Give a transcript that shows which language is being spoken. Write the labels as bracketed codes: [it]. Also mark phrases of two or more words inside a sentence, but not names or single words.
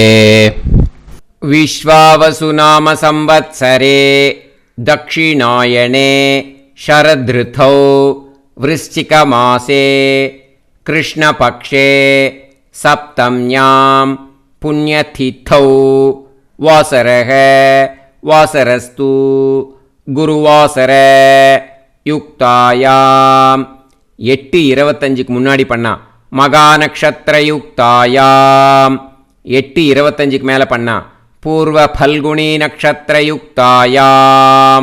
[sa] विश्वावसुनाम संवत्सरे दक्षिणायने शरदृतौ वृश्चिकमासे कृष्णपक्षे सप्तम्यां पुण्यतिथौ वासरः वासरस्तु गुरुवासर युक्तायाम्. [ta] 8:25க்கு முன்னாடி பண்ணா [sa] मघा नक्षत्र युक्तायाम्. [ta] 8:25க்கு மேலே பண்ணா [sa] पूर्व फल्गुनी नक्षत्र युक्तायाम्.